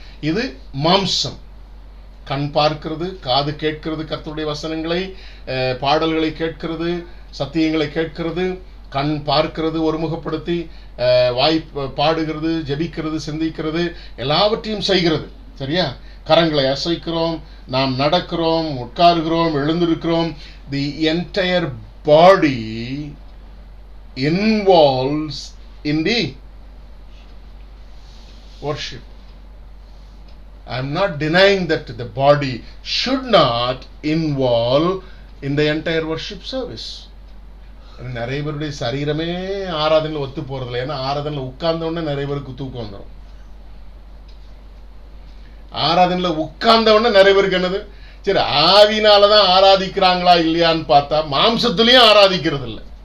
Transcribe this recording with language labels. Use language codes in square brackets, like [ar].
[ta] இது மாம்சம். கண் பார்க்கிறது, காது கேட்கிறது, கர்த்தருடைய வசனங்களை பாடல்களை கேட்கிறது, சத்தியங்களை கேட்கிறது, கண் பார்க்கிறது, ஒருமுகப்படுத்தி வாய் பாடுகிறது, ஜெபிக்கிறது, சிந்திக்கிறது, எல்லாவற்றையும் செய்கிறது. சரியா? கரங்களை அசைக்கிறோம், நாம் நடக்கிறோம், உட்காருகிறோம், எழுந்திருக்கிறோம். [en] The entire body involves in the worship. I am not denying that the body should not involve in the entire worship service. [ta] நிறைய பேருடைய சரீரமே ஆராதனையில் ஒத்து போறதில்லை. ஏன்னா ஆராதனையில் உட்கார்ந்த உடனே நிறைய பேருக்கு தூக்கம் வந்துடும். ஆராதனையில் உட்கார்ந்த உடனே நிறைய பேருக்கு என்னது, சரி ஆவினாலதான் ஆராதிக்கிறாங்களா இல்லையான்னு பார்த்தா மாம்சத்திலையும் ஆராதிக்கிறது இல்லை.